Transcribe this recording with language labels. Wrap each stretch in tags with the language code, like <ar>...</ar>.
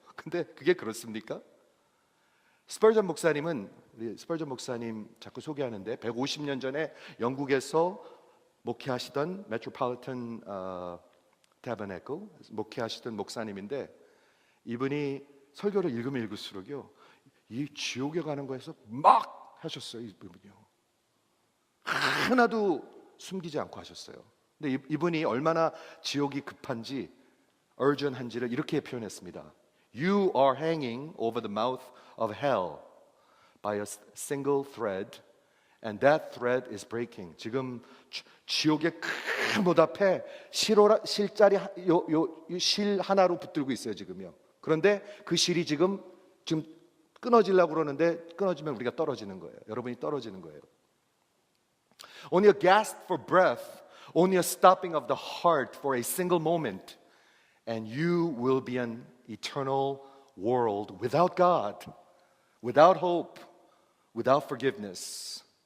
<ko>근데 그게 그렇습니까? 스펄전 목사님은, 우리 스펄전 목사님 자꾸 소개하는데 150년 전에 영국에서 목회하시던 메트로폴리탄 타버네클 목회하시던 목사님인데 이분이 설교를 읽으면 읽을수록요 이 지옥에 가는 거에서 막 하셨어요. 이분이요 하나도 숨기지 않고 하셨어요. 근데 이분이 얼마나 지옥이 급한지 urgent한지를 이렇게 표현했습니다.</ko> <en>You are hanging over the mouth of hell by a single thread and that thread is breaking.</en> <ko>지금 지옥의 큰 못 앞에 실자리 실 하나로 붙들고 있어요 지금요. 그런데 그 실이 지금 끊어지려고 그러는데 끊어지면 우리가 떨어지는 거예요. 여러분이 떨어지는 거예요.</ko> <en>Only a gasp for breath, only a stopping of the heart for a single moment, and you will be an eternal world without God, without hope, without forgiveness.</en>